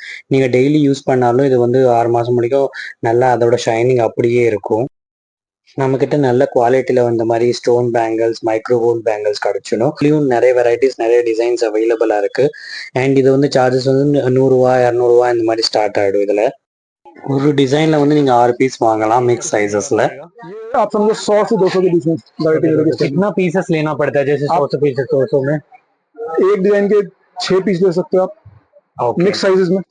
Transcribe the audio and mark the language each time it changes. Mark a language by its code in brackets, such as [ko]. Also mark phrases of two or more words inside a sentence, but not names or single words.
[ta] நீங்க டெய்லி யூஸ் பண்ணாலும் இது வந்து 6 மாசம் முடிக்கும் நல்லா அதோட ஷைனிங் அப்படியே இருக்கும். நம்ம கிட்ட நல்ல குவாலிட்டியில இந்த மாதிரி [en] stone bangles, micro gold bangles [ta] கிடைச்சிடும். இதுலயும் நிறைய வெரைட்டிஸ், நிறைய [en] designs available [ta] இருக்கு. அண்ட் இது வந்து சார்ஜஸ் வந்து 100 ரூபா, 200 ரூபா இந்த மாதிரி ஸ்டார்ட் ஆயிடும். இதுல ஒரு டிசைன்ல வந்து நீங்க 6 पीस வாங்கலாம் [en] mix sizes. [hi] ये आप समझो 100 से 200 के बीच में वैरायटी मिलेगी। कितना पीसेस लेना पड़ता है? जैसे 100 पीसेस 200 में एक डिजाइन के 6 पीस ले सकते हो आप, ओके। [en] mix sizes [hi] में।